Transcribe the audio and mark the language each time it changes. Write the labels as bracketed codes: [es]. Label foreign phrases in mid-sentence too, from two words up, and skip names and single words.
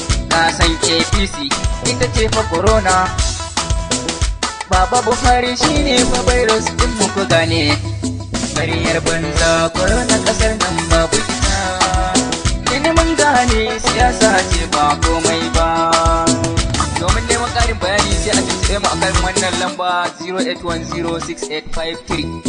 [ha] Na san A P C ita ce fa corona. Baba Buhari shi ne fa virus ɗin mu ku gane. Ƙaryar banza, korona ƙasar nan babu ita. Tuni mun gane siyasa ce ba komai ba. Domin neman ƙarin bayani sai a tuntuɓe mu akan wannan lamba zero eight one zero six eight five three.